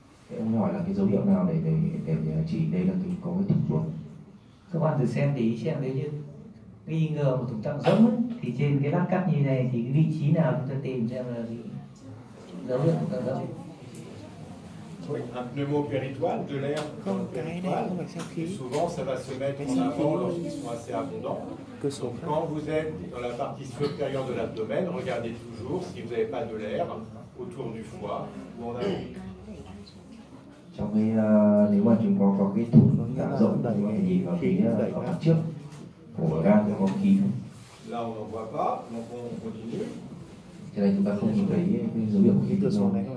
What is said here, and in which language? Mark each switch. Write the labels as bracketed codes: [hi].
[vi] Thế ông hỏi là cái dấu hiệu nào để chỉ đây là cái có cái thủng ruột. Các bạn thử xem để ý xem nếu như nghi ngờ một thủng tạng rỗng ấy, thì trên cái lát cắt như này thì cái vị trí nào chúng ta tìm xem là cái dấu hiệu thủng tạng rỗng. [fr] Oui, un pneumopéritoine, de l'air dans le péritoine, et souvent ça va se mettre en avant lorsqu'ils sont assez abondants. Donc quand vous êtes dans la partie supérieure de l'abdomen, regardez toujours si vous n'avez pas de l'air autour du foie ou en avant. [vi] Trong cái nếu mà chúng có cái thủng tạng rỗng thì có thể nhìn vào cái ở mặt trước của gan có khí. [fr] Là on n'en voit pas, donc on continue. [vi] Thế này chúng ta không nhìn thấy cái dấu hiệu của khí tự do.